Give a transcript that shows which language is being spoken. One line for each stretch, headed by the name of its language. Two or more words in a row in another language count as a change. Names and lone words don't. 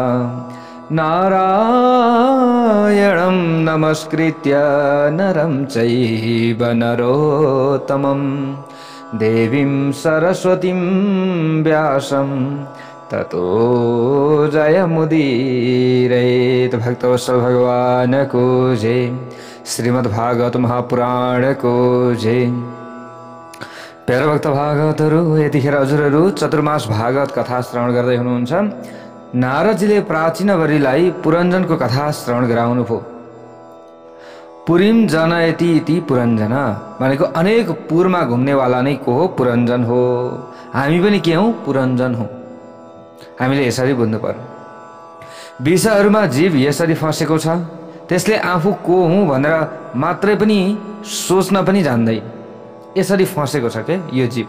Sanskrit: नारायणं नमस्कृत्य नरं चैव नरोत्तमं देवीं सरस्वतीं व्यासं ततो जयमुदीरयेत्।
Nepali: भक्तवत्सल भगवान को जय। श्रीमद्भागवत महापुराण को जय। प्यारा भक्त भागवतहरू, यतिखेर हजुरहरू चतुर्मास भागवत कथा श्रवण गर्दै हुनुहुन्छ। नारदजीले प्राचीनवरीलाई पुरञ्जनको कथा श्रवण गराउनुभयो।
Sanskrit: पुरीम जनयति इति
Nepali: पुरञ्जन भनेको अनेक पुरमा घुम्नेवाला नै को हो? पुरञ्जन हो। हामी पनि के हौं? पुरञ्जन हौं। हामीले यसरी बुझ्नु पर्यो। विषयहरूमा जीव यसरी फँसेको छ, त्यसले आफू को हुँ भनेर मात्रै पनि सोच्न पनि जान्दै यसरी फँसेको छ के यो जीव।